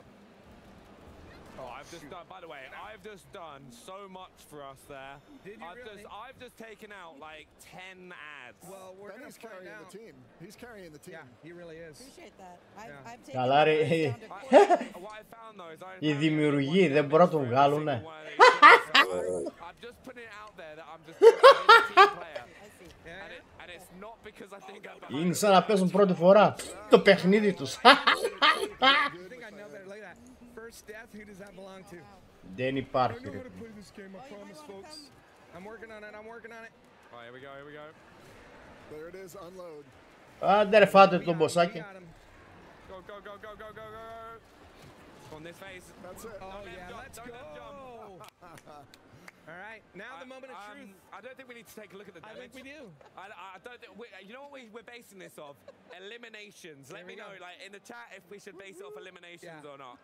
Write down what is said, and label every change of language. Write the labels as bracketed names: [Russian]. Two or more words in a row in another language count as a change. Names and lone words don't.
[English] Oh, I've just done, by the way, I've just done so much for us there. Did you really? I've just taken out like 10 ads. Well, we're going to carrying the team. He's carrying the team. Yeah, he really is. Appreciate that. I've taken What I found though is [Greek] η δημιουργοί δεν μπορούν να το βγάλουνε. [English] I'm just putting it out there that I'm just a team player. And it's not because I think I'm [Greek] Είναι σαν να παίζουν πρώτη φορά το παιχνίδι τους. [English] First death, who does that belong to? [Greek] Δεν υπάρχει. [English] I know how to play this game, I promise, folks. I'm working on it. Alright, here we go. There it is, unload. [Greek] Άντε ρε φάτε το μποσάκι. [English] Go, go, go, go, go, go, go. On this face. That's it. Oh, yeah, let's go. All right, now the moment of truth. I don't think we need to take a look at the damage. I think we do. I don't think you know what we're basing this off? Eliminations. Let me know, like in the chat, if we should base it off eliminations or not.